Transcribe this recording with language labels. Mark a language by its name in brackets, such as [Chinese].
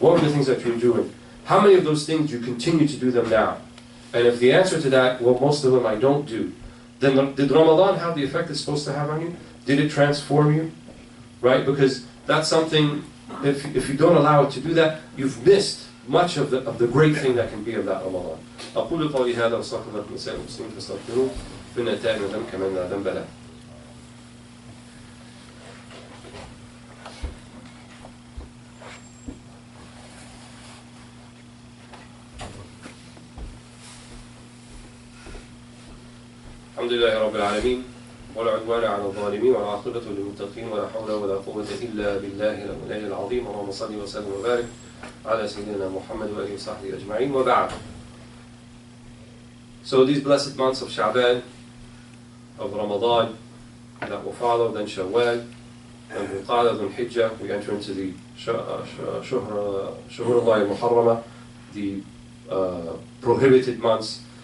[English] What were the things that you were doing? How many of those things do you continue to do them now? And if the answer to that, well, most of them I don't do, then did Ramadan have the effect it's supposed to have on you? Did it transform you? Right? Because that's something, if you don't allow it to do that, you've missed much of the great thing that can be of that Ramadan. [Arabic] أقول قولي هذا وأستغفر لكم ولسائر المسلمين فاستغفروه فإنه تائب من ذنب كمن لا ذنب له. الحمد لله رب العالمين ولا عدوان على الظالمين ولا عاقبة للمتقين ولا حول ولا قوة إلا بالله العلي العظيم. اللهم صل وسلم وبارك على سيدنا محمد وآله وصحبه أجمعين وبعد. [English] So these blessed months of Sha'ban, of Ramadan, that will follow, then Shawwal, and Dhul-Qa'dah, Dhul-Hijjah, we enter into the Shuhur al-Muharramah, the prohibited months.